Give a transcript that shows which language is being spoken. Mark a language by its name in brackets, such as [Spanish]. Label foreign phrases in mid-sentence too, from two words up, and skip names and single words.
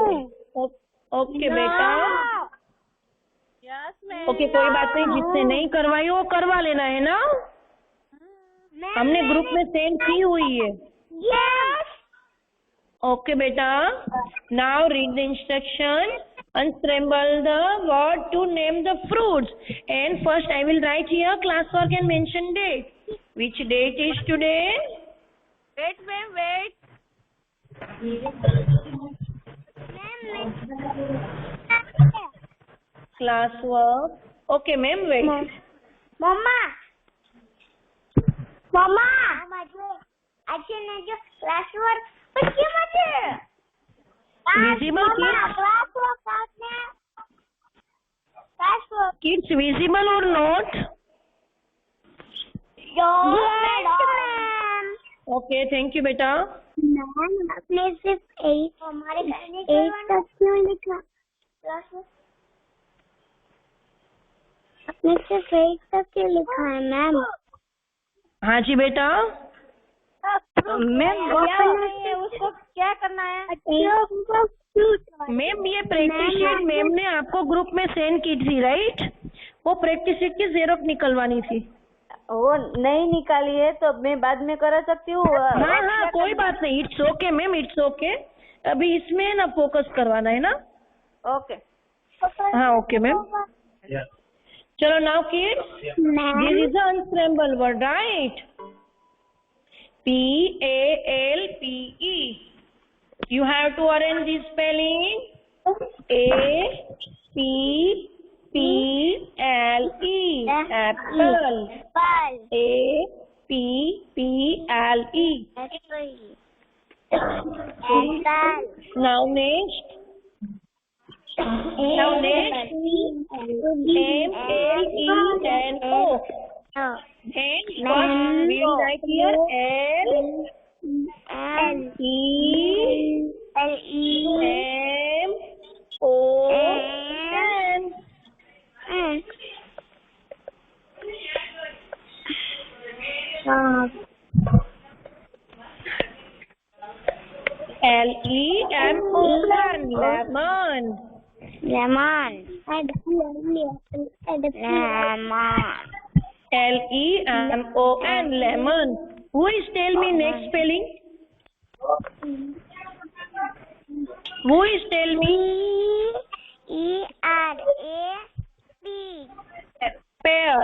[Hindi] ओके बेटा। ओके कोई बात नहीं, जिसने नहीं करवाई वो करवा लेना है ना, हमने ग्रुप में सेंड की हुई है। यस। [English] ओके बेटा, now read the instruction, unscramble the word to name the fruits, and first I will write here class work and mention date. Which date is today? Wait ma'am, wait. Class work. Okay ma'am, wait. [Gujarati] मम्मा मम्मा આજે ને જો [English] class work [Gujarati] પછી મતે [English] Visible kids? class work Kids visible or not? [Hindi] मैम। [English] Okay, thank you बेटा। [Hindi] मैम आपने सिर्फ 8 हमारे करने तक क्यों लिखा? [English] class work [Hindi] आपने सिर्फ 8 तक क्यों लिखा है मैम? हाँ जी बेटा। मैम उसको क्या करना है? मैम ये [English] practice sheet [Hindi] मैम ने आपको ग्रुप में सेंड की थी, राइट? वो [English] practice sheet [Hindi] की जेरोक्स निकलवानी थी। वो नहीं निकाली है तो मैं बाद में करा सकती हूँ। हाँ हाँ कोई बात नहीं, [English] it's okay ma'am, it's okay. [Hindi] अभी इसमें ना फोकस करवाना है ना। ओके। हाँ ओके मैम। [English] चलो now kids, this is the unscramble word, right? P-A-L-P-E. You have to arrange this spelling. A-P-P-L-E. Apple. A-P-P-L-E. Now next. M-L-E-N-O. Then first we'll write here L-E-M-O-N. L-E-M-O-N. Lemon. L-E-M-O-N. Lemon. Who is tell me next spelling? Who is tell me? Pear.